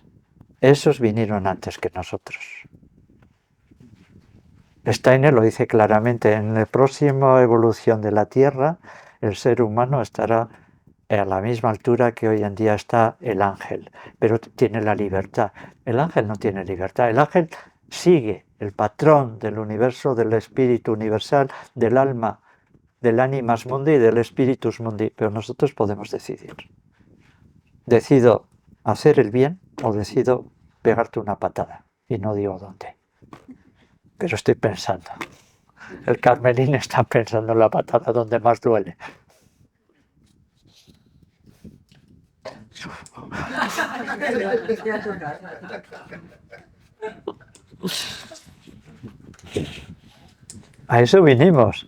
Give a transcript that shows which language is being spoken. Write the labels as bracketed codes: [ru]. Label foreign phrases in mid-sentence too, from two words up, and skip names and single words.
[es] Esos vinieron antes que nosotros. Steiner lo dice claramente, en la próxima evolución de la Tierra, el ser humano estará a la misma altura que hoy en día está el ángel, pero tiene la libertad. El ángel no tiene libertad, el ángel sigue el patrón del universo, del espíritu universal, del alma, del [la] animas mundi [es] y del [la] spiritus mundi, [es] pero nosotros podemos decidir. Decido hacer el bien o decido pegarte una patada, y no digo dónde. Pero estoy pensando. El Carmelín está pensando en la patada donde más duele. A eso vinimos.